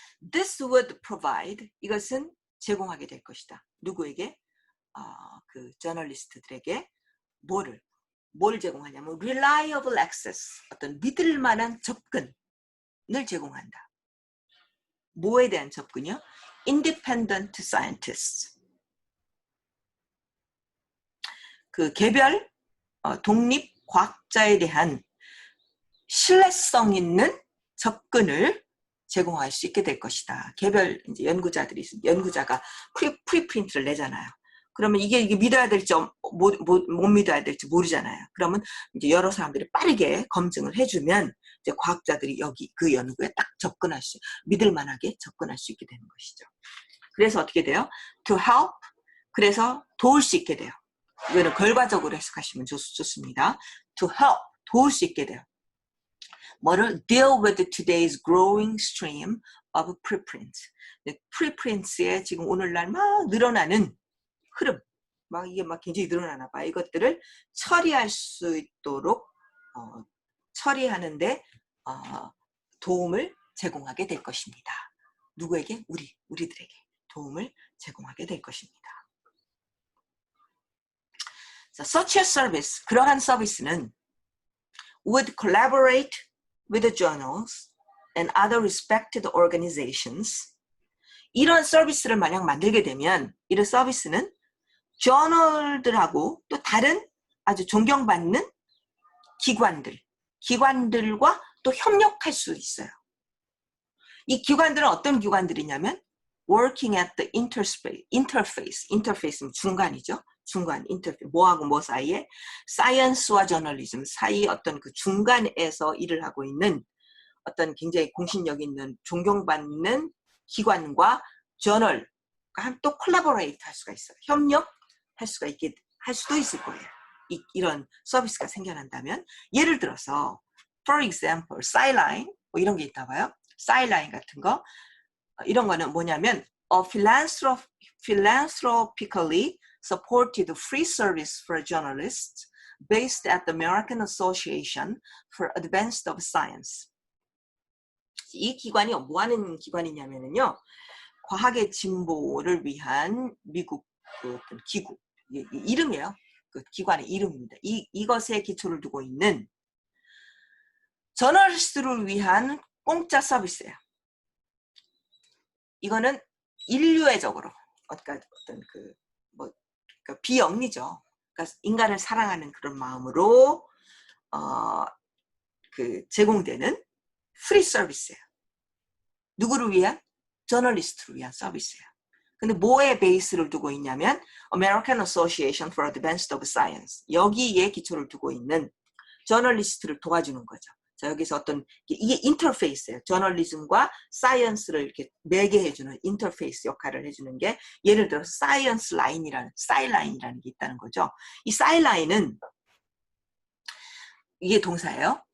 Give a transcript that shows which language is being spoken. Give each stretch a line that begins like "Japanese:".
English: This would provide
Korean: 이것은 제공하게 될 것이다. 누구에게? 그 저널리스트들에게 뭘 제공하냐면
English: reliable access
Korean: 어떤 믿을 만한 접근을 제공한다. 뭐에 대한 접근이요?
English: Independent scientists.
Korean: 그 개별 독립 과학자에 대한 신뢰성 있는 접근을 제공할 수 있게 될 것이다. 개별 이제 연구자가 프리프린트를 내잖아요. 그러면 이게 믿어야 될지 못 믿어야 될지 모르잖아요. 그러면 이제 여러 사람들이 빠르게 검증을 해주면 이제 과학자들이 여기 그 연구에 딱 믿을 만하게 접근할 수 있게 되는 것이죠. 그래서 어떻게 돼요?
English: To help
Korean: 그래서 도울 수 있게 돼요. 이거는 결과적으로 해석하시면 좋습니다.
English: To help
Korean: 도울 수 있게 돼요. 뭐를
English: deal with today's growing stream of preprints.
Korean: preprints의 지금 오늘날 막 늘어나는 흐름, 막 이게 막 굉장히 늘어나나 봐. 이것들을 처리할 수 있도록 처리하는데 도움을 제공하게 될 것입니다. 누구에게? 우리들에게 도움을 제공하게 될 것입니다.
English: 자, such a service,
Korean: 그러한 서비스는
English: would collaborate with the journals and other respected organizations.
Korean: 이런 서비스를 만약 만들게 되면 이런 서비스는 저널들하고 또 다른 아주 존경받는 기관들과 또 협력할 수 있어요. 이 기관들은 어떤 기관들이냐면
English: working at the interface
Korean: 는 중간이죠. 중간 인터페이스 뭐하고 뭐 사이에 사이언스와 저널리즘 사이 어떤 그 중간에서 일을 하고 있는 어떤 굉장히 공신력 있는 존경받는 기관과 저널과 또 콜라보레이트 할 수가 있어요. 협력할 수도 있을 거예요. 이런 서비스가 생겨난다면 예를 들어서
English: for example,
Korean: 사이라인 뭐 이런 게 있다 봐요. 사이라인 같은 거 이런 거는 뭐냐면
English: philanthropically supported free service for journalists based at the American Association for Advanced of Science.
Korean: 이 기관이 뭐 하는 기관이냐면요. 과학의 진보를 위한 미국 그 기구, 이름이에요. 그 기관의 이름입니다. 이것에 기초를 두고 있는 저널리스트를 위한 공짜 서비스예요. 이거는 인류애적으로 어떤 그러니까 비영리죠. 그러니까 인간을 사랑하는 그런 마음으로 그 제공되는 프리 서비스예요. 누구를 위한? 저널리스트를 위한 서비스예요. 근데 뭐에 베이스를 두고 있냐면 American Association for Advancement of Science. 여기에 기초를 두고 있는 저널리스트를 도와주는 거죠. 자, 여기서 어떤 이게 인터페이스예요. 저널리즘과 사이언스를 이렇게 매개해주는 인터페이스 역할을 해주는 게 예를 들어서 사이언스 라인이라는 사이라인이라는 게 있다는 거죠. 이 사이라인은 이게 동사예요.